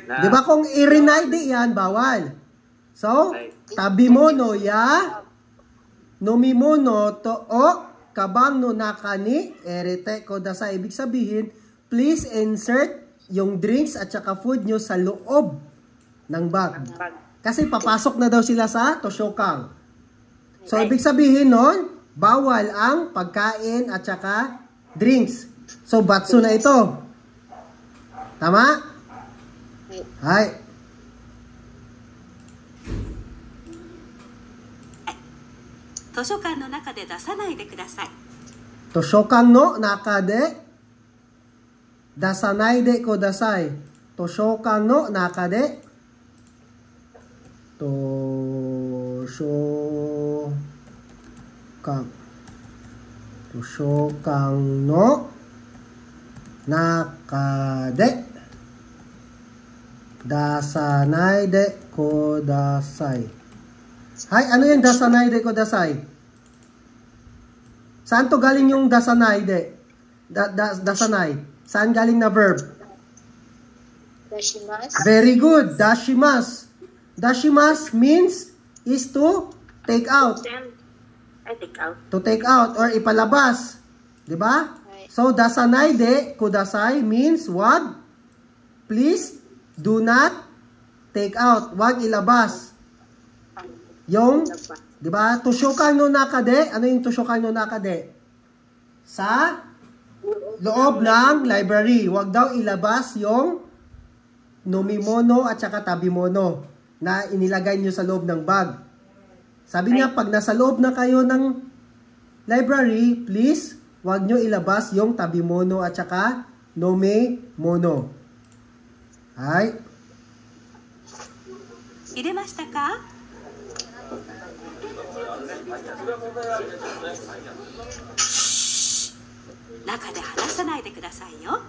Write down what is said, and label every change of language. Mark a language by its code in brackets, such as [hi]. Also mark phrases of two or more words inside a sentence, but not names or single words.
[tl] Di ba kung irinaide yan, bawal. [ja] So, 食べ物や飲み物とをカバンの中に入れてください. [tl] Ibig sabihin, [en] please insert [tl] yung drinks at saka food nyo sa loob ng bag. Kasi papasok na daw sila sa toshokang. So, ibig sabihin nun, bawal ang pagkain at saka drinks. So, batsu na ito. Tama? Hai. [ja] 図書館の中で出さないでください。図書館の中で出さないでください。図書館の中で図書館の中で出さないでください。はい、 [tl] ano yung [ja] 出さないでください? [tl] Saan to galing yung [ja] 出さないで? [tl] Dasanay. Saan galing na verb? Dashimasu. [en] Very good. Dashimasu. Dashimasu means is to take out. Take out. To take out or ipalabas. Diba? So, [ja] 出さないでください [en] means wag. Please do not take out. [tl] Wag ilabas. Yung, di ba, [ja] 図書館の中で, [tl] ano yung [ja] 図書館の中で? [tl] Sa loob ng library. Huwag daw ilabas yung nomimono at saka tabimono na inilagay nyo sa loob ng bag. Sabi niya, pag nasa loob na kayo ng library, please, huwag nyo ilabas yung tabimono at saka nomimono. Hai. [ja] 入れましたか？中で話さないでくださいよ。